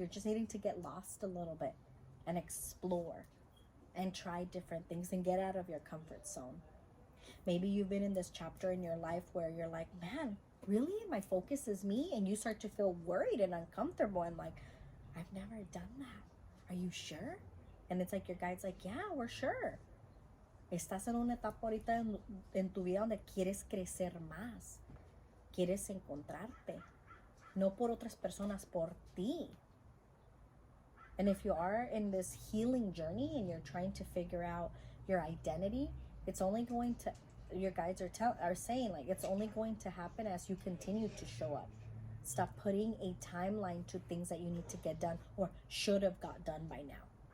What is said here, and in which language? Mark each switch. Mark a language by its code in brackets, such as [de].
[en] You're just needing to get lost a little bit and explore and try different things and get out of your comfort zone. Maybe you've been in this chapter in your life where you're like, man, really? My focus is me? And you start to feel worried and uncomfortable and like, I've never done that. Are you sure? And it's like your guide's like, yeah, we're sure. [es] Estás en una etapa ahorita en tu vida donde quieres crecer más. Quieres encontrarte. No por otras personas, por ti. [en] And if you are in this healing journey and you're trying to figure out your identity, it's only going to, your guides are saying, like, it's only going to happen as you continue to show up. Stop putting a timeline to things that you need to get done or should have got done by now.